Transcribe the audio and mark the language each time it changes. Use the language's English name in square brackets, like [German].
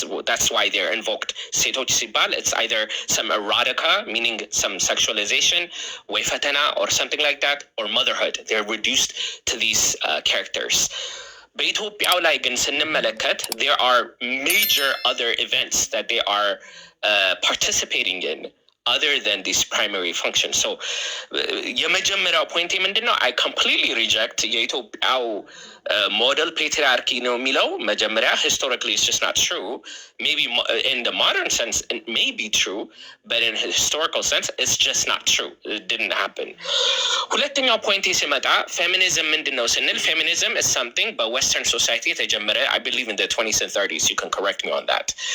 [English] That's why they're invoked. [Amharic] ሴቶች ሲባል [English] it's either some erotica, meaning some sexualization, [Amharic] ወይ ፈተና [English] or something like that, or motherhood. They're reduced to these characters. [Amharic] በኢትዮጵያው ላይ ግን ስንመለከት [English] there are major other events that they are participating in other than these primary functions. So [Amharic] የመጀመሪያው ፖይንት ምንድነው? [English] I completely reject [Amharic] የኢትዮጵያው [English] model patriarchy [Amharic] ነው የሚለው መጀመሪያ [English] historically it's just not true. Maybe in the modern sense it may be true, but in historical sense it's just not true. It didn't happen. [Amharic] ሁለተኛው ፖይንት ሲመጣ [English] feminism [Amharic] ምንድነው ስንል [English] feminism is something but western society [Amharic] የተጀመረ [English] I believe in the 20s and 30s. You can correct me on that.